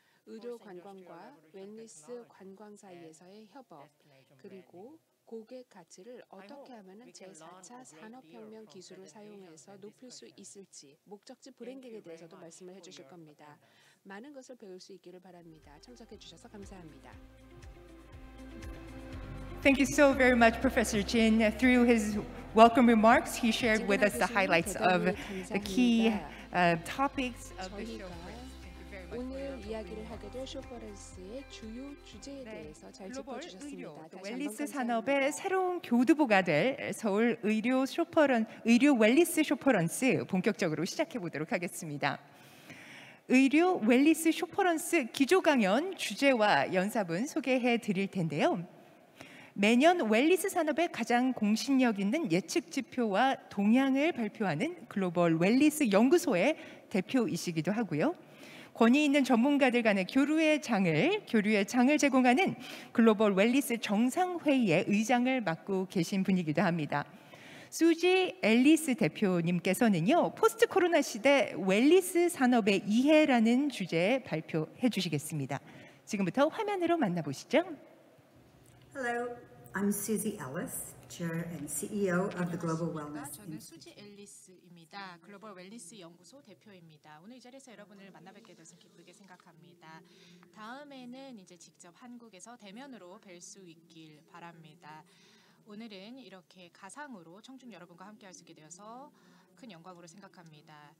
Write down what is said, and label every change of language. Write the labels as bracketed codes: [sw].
[ko] 의료 관광과 웰니스 관광 사이에서의 협업, 그리고 고객 가치를 어떻게 하면 제4차 산업혁명 기술을 사용해서 높일 수 있을지 목적지 브랜딩에 대해서도 말씀을 해주실 겁니다. 많은 것을 배울 수 있기를 바랍니다. 참석해 주셔서 감사합니다. [en] Thank you so very much, Professor Jin. Through his welcome remarks, he shared with us the highlights of the key topics of the show. [ko] 오늘 이야기를 하게 될 쇼퍼런스의 주요 주제에 대해서 잘 짚어주셨습니다. 웰니스 산업의 새로운 교두보가 될 서울 의료 웰니스 쇼퍼런스 본격적으로 시작해 보도록 하겠습니다. 의료 웰니스 쇼퍼런스 기조 강연 주제와 연사분 소개해 드릴 텐데요. 매년 웰니스 산업의 가장 공신력 있는 예측 지표와 동향을 발표하는 글로벌 웰니스 연구소의 대표이시기도 하고요. 권위 있는 전문가들 간의 교류의 장을 제공하는 글로벌 웰니스 정상회의의 의장을 맡고 계신 분이기도 합니다. 수지 앨리스 대표님께서는요, 포스트 코로나 시대 웰니스 산업의 이해라는 주제에 발표해 주시겠습니다. 지금부터 화면으로 만나보시죠. [en] Hello, I'm Susie Ellis, Chair and CEO of the Global Wellness [ko] 저는 [en] Institute. [ko] 수지 앨리스입니다. 글로벌 웰니스 연구소 대표입니다. 오늘 이 자리에서 여러분을 만나뵙게 돼서 기쁘게 생각합니다. 다음에는 이제 직접 한국에서 대면으로 뵐 수 있길 바랍니다. 오늘은 이렇게 가상으로 청중 여러분과 함께할 수 있게 되어서 큰 영광으로 생각합니다.